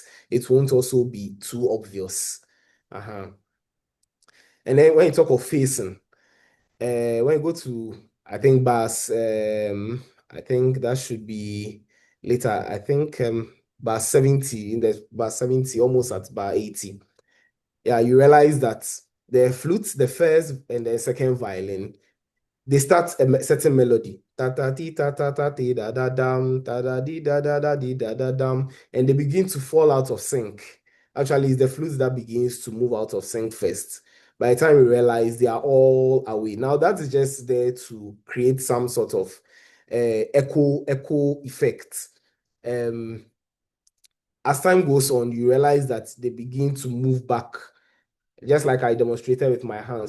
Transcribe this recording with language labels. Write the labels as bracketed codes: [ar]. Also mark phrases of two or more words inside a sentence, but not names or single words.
[en] It won't also be too obvious. And then when you talk of facing, when you go to, I think bars, I think that should be later. I think bar 70, in the bar 70, almost at bar 80. Yeah, you realize that the flute, the first and the second violin, they start a certain melody. Ta ta ti ta ta ta ti da da dam, ta da di da da da di da da dam, and they begin to fall out of sync. Actually, it's the flute that begins to move out of sync first. By the time we realize they are all away. Now that is just there to create some sort of echo effect. As time goes on, you realize that they begin to move back, just like I demonstrated with my hands.